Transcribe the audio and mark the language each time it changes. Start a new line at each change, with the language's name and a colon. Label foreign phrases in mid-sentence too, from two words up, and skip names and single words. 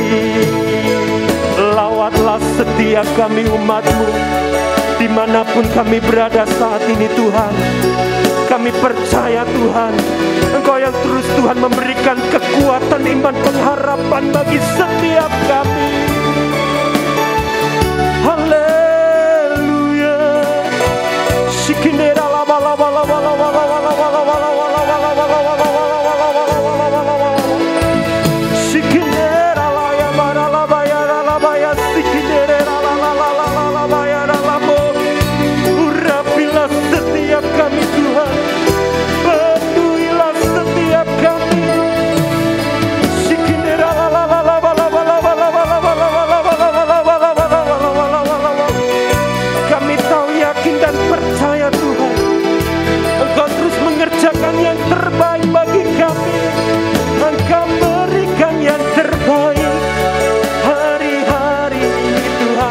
Indonesian: Lawatlah setiap kami umat-Mu dimanapun kami berada saat ini Tuhan. Kami percaya Tuhan, Engkau yang terus Tuhan memberikan kekuatan iman pengharapan bagi setiap kami. Haleluya. Shikindera laba laba laba laba laba laba laba laba laba. Shikindera la ya bara la ba ya la ba ya shikindera la la la la la la ba ya la bo. Urapilah setiap kami Tuhan. Penuhilah setiap kami. Shikindera la la la la la la la la la la la. Kami tahu, yakin dan percaya Tuhan, Engkau terus mengerjakan yang terbaik bagi kami. Engkau berikan yang terbaik hari-hari ini Tuhan.